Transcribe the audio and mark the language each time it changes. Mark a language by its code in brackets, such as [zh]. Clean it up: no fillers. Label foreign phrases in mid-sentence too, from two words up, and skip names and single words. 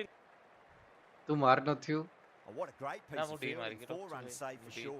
[or] ତୁ ମାର ନଥିବୁ [en] Oh, what a great [or] ନା [en] piece [or] ମୁଁ [en] of [or] ଟିକେ [en] fielding. [or] ମାରିକି 4 ରଖୁଛି [en] runs saved for [or] ଟିକେ [en] sure.